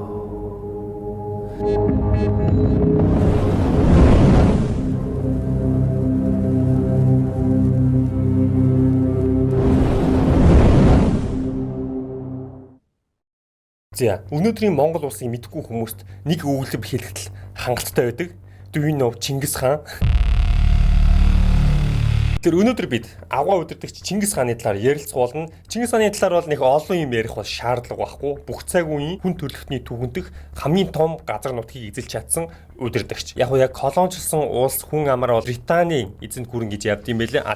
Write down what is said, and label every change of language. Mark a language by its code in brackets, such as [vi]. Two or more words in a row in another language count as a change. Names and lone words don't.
[mn] За өнөөдрийн Монгол улсын мэдгүй хүмүүст нэг өгүүлбэр хэлэхэд хангалттай байдаг. [en] Do you know Чингис хаан? [mn] Тэр өнөөдөр бид агуу удирдагч Чингис хааны талаар ярилцах болно. Чингис хааны талаар бол нэг олон юм ярих бол шаардлага байхгүй. Бүх цаг үеийн хүн төрөлхтний түүхэндх хамгийн том газар нутгийг эзэлж чадсан удирдагч. Яг колоничлсон улс хүн амаар бол Британий эзэнт гүрэн гэж явд юм байлээ.